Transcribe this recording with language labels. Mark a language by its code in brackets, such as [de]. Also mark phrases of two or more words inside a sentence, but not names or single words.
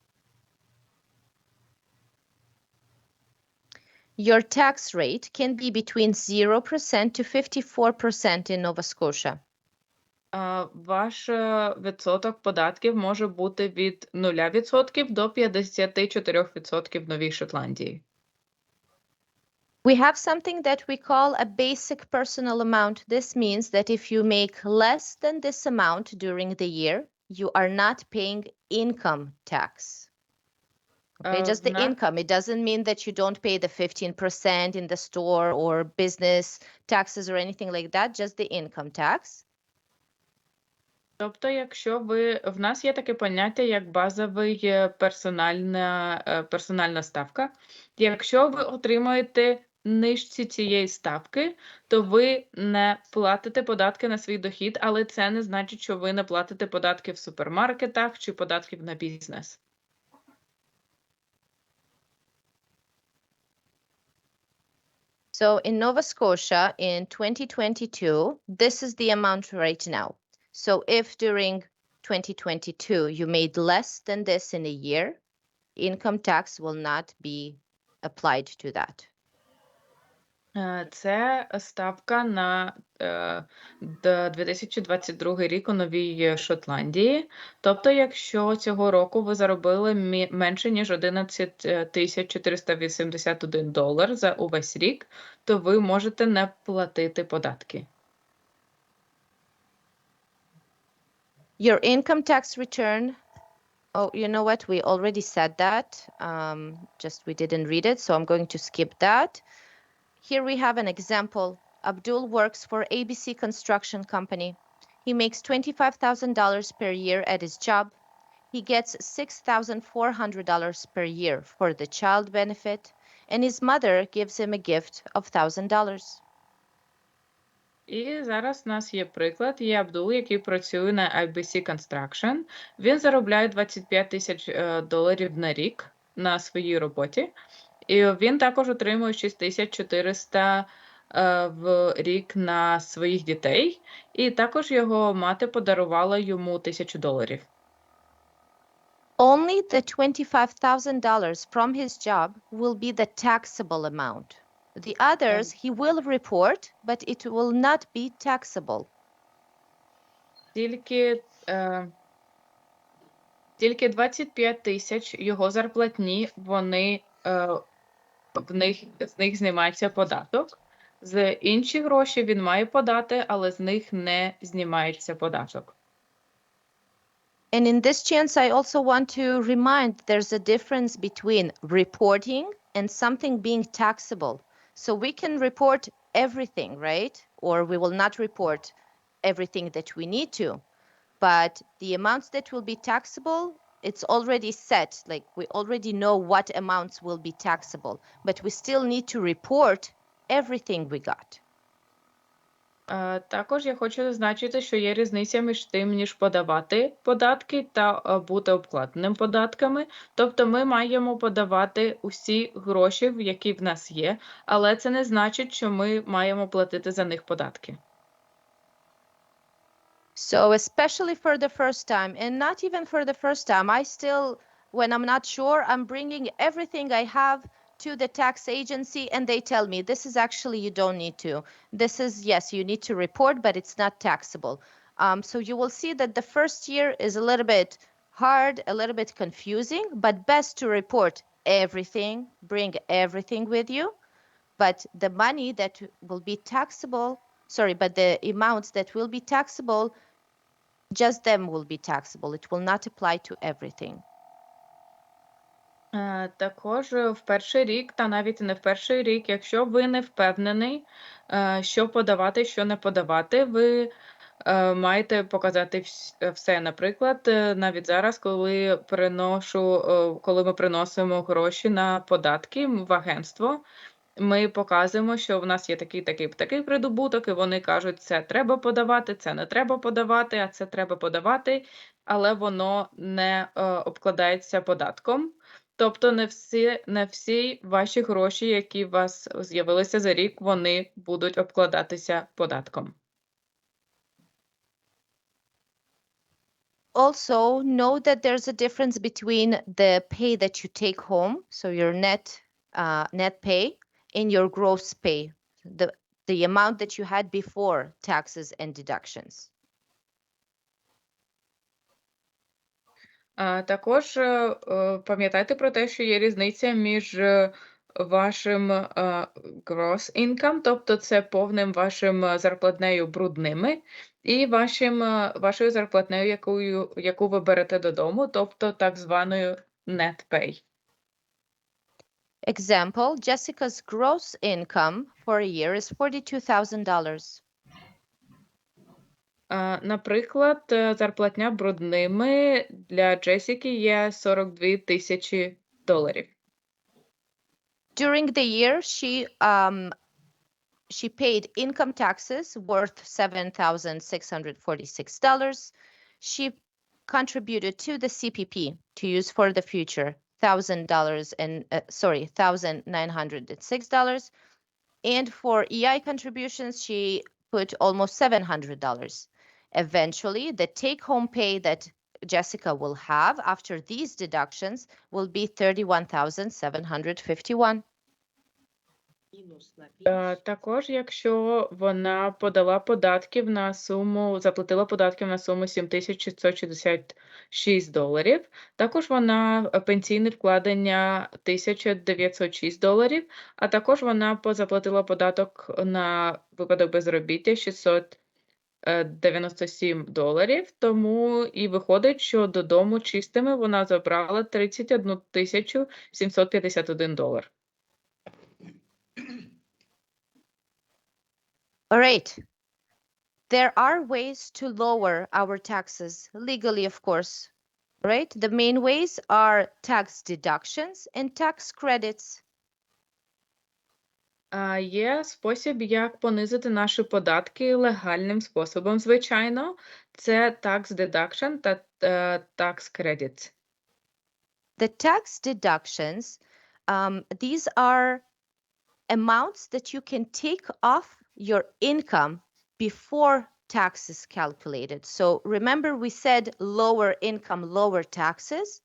[en] Your tax rate can be between 0% to 54% in Nova Scotia. [uk] Ваш відсоток податків може бути від 0% до 54% в Новій Шотландії. [en] We have something that we call a basic personal amount. This means that if you make less than this amount during the year, you are not paying income tax. Okay, just [uk] В [en] the [uk] нас [en] income. It doesn't mean that you don't pay the 15% in the store or business taxes or anything like that, just the income tax. [uk] Тобто, якщо в нас є таке поняття, як базовий персональна ставка. Якщо ви отримуєте нижче цієї ставки, то ви не платите податки на свій дохід, але це не значить, що ви не платите податки в супермаркетах чи податків на бізнес. [en] So in Nova Scotia in 2022, this is the amount right now. So if during 2022 you made less than this in a year, income tax will not be applied to that. [uk] Це ставка на 2022 рік у Новій Шотландії. Тобто, якщо цього року ви заробили менше, ніж 11 481 долар за увесь рік, то ви можете не платити податки. [en] Your income tax return, oh, you know what? We already said that. Just we didn't read it, so I'm going to skip that. Here we have an example. Abdul works for ABC Construction Company. He makes $25,000 per year at his job. He gets $6,400 per year for the child benefit, and his mother gives him a gift of $1,000. [uk] І зараз у нас є приклад. Є Абдул, який працює на IBC Construction. Він заробляє 25 тисяч доларів на рік на своїй роботі. І він також отримує 6400 в рік на своїх дітей. І також його мати подарувала йому $1000. [en] Only the $25,000 from his job will be the taxable amount. The others he will report, but it will not be taxable. [uk] Тільки 25 тисяч його зарплатні, з них знімається податок. З інші гроші він має подати, але з них не знімається податок. [en] And in this chance, I also want to remind there's a difference between reporting and something being taxable. So we can report everything, right? Or we will not report everything that we need to. But the amounts that will be taxable, it's already set. Like we already know what amounts will be taxable, but we still need to report everything we got. [uk] Також я хочу зазначити, що є різниця між тим, ніж подавати податки та бути обкладеним податками. Тобто ми маємо подавати усі гроші, які в нас є, але це не значить, що ми маємо платити за них податки. [en] So especially for the first time, and not even for the first time, I still, when I'm not sure, I'm bringing everything I have to the tax agency and they tell me, this is actually, you don't need to. This is, yes, you need to report, but it's not taxable. So you will see that the first year is a little bit hard, a little bit confusing, but best to report everything, bring everything with you. But the money that will be taxable, but the amounts that will be taxable, just them will be taxable. It will not apply to everything. [uk] Також в перший рік, та навіть не в перший рік, якщо ви не впевнений, що подавати, що не подавати, ви маєте показати все. Наприклад, навіть зараз, коли ми приносимо гроші на податки в агентство, ми показуємо, що в нас є такий придобуток, і вони кажуть, це треба подавати, це не треба подавати, а це треба подавати, але воно не обкладається податком. Тобто не всі ваші гроші, які у вас з'явилися за рік, вони будуть обкладатися податком. [en] Also, know that there's a difference between the pay that you take home, so your net pay, and your gross pay, the amount that you had before taxes and deductions. [uk] Також пам'ятайте про те, що є різниця між вашим [en] gross income, [uk] тобто це повним вашим зарплатнею брудними, і вашою зарплатнею, яку ви берете додому, тобто так званою [en] net pay. Example, Jessica's gross income for a year is $42,000. [uk] Наприклад, зарплатня брудними для Джесіки є 42 тисячі доларів. [en] During the year, she paid income taxes worth $7,646. She contributed to the CPP to use for the future $1,906. And for EI contributions, she put almost $700. Eventually, the take-home pay that Jessica will have after these deductions will be $31,751. [uk] Також, якщо вона подала податків на суму, заплатила податків на суму $7,666, також вона пенсійне вкладення $1,906, а також вона заплатила податок на випадок безробіття $697, тому і виходить, що додому чистими вона забрала $31,751. [en] All right. There are ways to lower our taxes, legally, of course, right? The main ways are tax deductions and tax credits. [uk] Є спосіб, як понизити наші податки легальним способом, звичайно. Це [en] tax deduction [uk] та [en] tax credits. The tax deductions, these are amounts that you can take off your income before tax is calculated. So remember we said lower income, lower taxes.